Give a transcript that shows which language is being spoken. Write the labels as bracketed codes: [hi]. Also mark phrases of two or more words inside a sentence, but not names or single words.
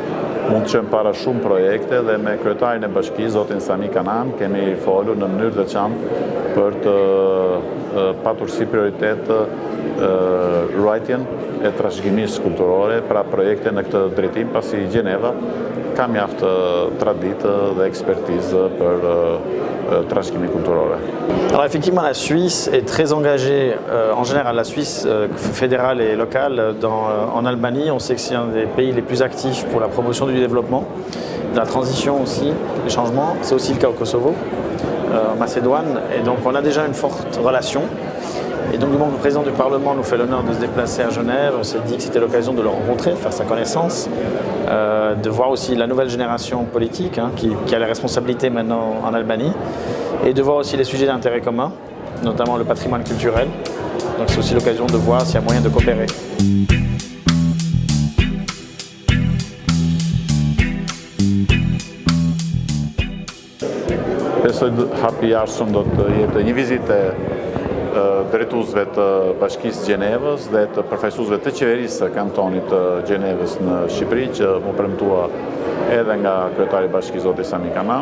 [sq] Mund të qëmë para shumë projekte dhe me kryetarin e bashkisë, zotin Sami Kanan, kemi folur në mënyrë të veçantë për të patur si prioritet ruajtjen e trashëgimisë kulturore, pra projekte në këtë drejtim, pasi Gjeneva ka mjaft traditë dhe ekspertizë për trashëgimi kulturore. [fr] Alors effectivement, la Suisse est très engagée, en général la Suisse fédérale et locale en Albanie. On sait que c'est un des pays les plus actifs pour la promotion du développement, de la transition aussi, des changements. C'est aussi le cas au Kosovo, en Macédoine. Et donc on a déjà une forte relation. Et donc le président du Parlement nous fait l'honneur de se déplacer à Genève. On s'est dit que c'était l'occasion de le rencontrer, de faire sa connaissance, de voir aussi la nouvelle génération politique qui a les responsabilités maintenant en Albanie, et de voir aussi les sujets d'intérêt commun, notamment le patrimoine culturel. Donc c'est aussi l'occasion de voir s'il y a moyen de coopérer. [sq] Besoj hapi jashtëm do të jetë një vizitë drejtuesve të Bashkisë Gjenevës dhe të përfaqësuesve të qeverisë së kantonit të Gjenevës në Shqipëri, që mu premtua edhe nga kryetari i bashkisë zoti Sami Kanan.